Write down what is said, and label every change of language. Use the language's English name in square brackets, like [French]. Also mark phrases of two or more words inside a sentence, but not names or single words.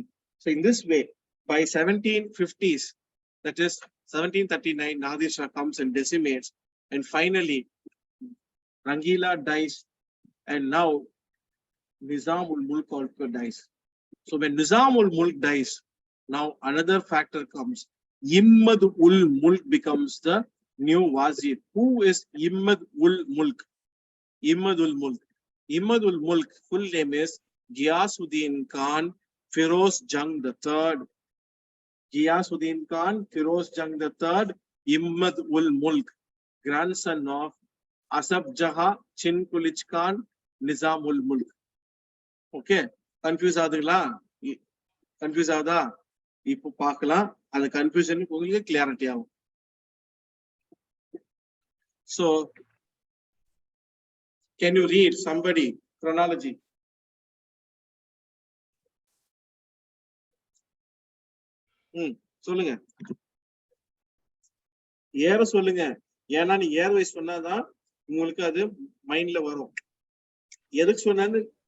[English] So in this way, by 1750s, that is 1739, Nadir Shah comes and decimates, and finally Rangila dies, and now Nizam ul Mulk also dies. So when Nizam ul Mulk dies, now another factor comes. Imad ul Mulk becomes the new Wazir. Who is Imad ul Mulk? Imad ul Mulk. Imad ul Mulk full name is Ghiyasuddin Khan Firoz Jung III. Ghiyasuddin Khan Firoz Jung III, Imad ul Mulk, grandson of Asaf Jaha Chinkulich Khan, Nizam ul Mulk. [Tamil] Okay, confuse ஆகுதுங்களா? கன்ஃபியூஸ் ஆகுதா? இப்போ பார்க்கலாம். அந்த கன்ஃபியூஷன் உங்களுக்கு கிளாரிட்டி ஆகும். [English] So, can you read somebody chronology? [Tamil] சொல்லுங்க. ஏற சொல்லுங்க. ஏன்னா நீ [English] year wise [Tamil] சொன்னாதான் உங்களுக்கு அது மைண்ட்ல வரும். எதுக்கு சொன்னான்னு